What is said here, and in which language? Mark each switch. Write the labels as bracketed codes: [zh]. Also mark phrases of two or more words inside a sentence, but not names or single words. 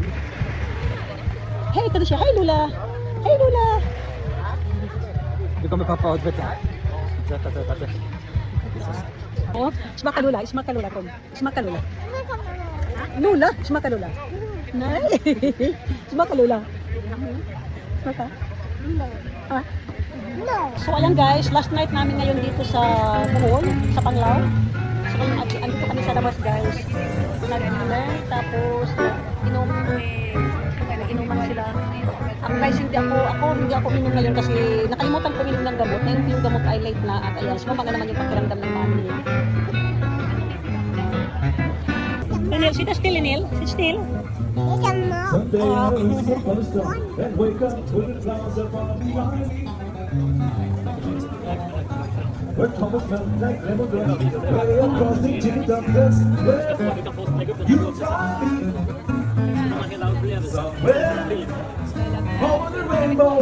[sv] Hej, kan du säga hej Lola? Hej Lola! Nu kommer pappa och tvätta. Tvätta. Oh, smaka Lola, kom. Smaka Lola. Lola, smaka Lola. Nej. Smaka Lola. Smaka. Ah. [tl] So ayan guys, [en] last night [tl] namin ngayon dito sa Bohol, sa Panglao. So andito kami sa labas guys. Nag-dinner, tapos inuman sila. Ang guys, hindi ako inom ngayon kasi nakalimutan ko inom ng gamot. Ngayon yung gamot ay late na at ayan, sumama naman yung pakiramdam ng mami. Linil, [en] sit still Linil, sit still. Where Thomas felt like lemon grass, way across the treetop desk. You saw me somewhere over the rainbow.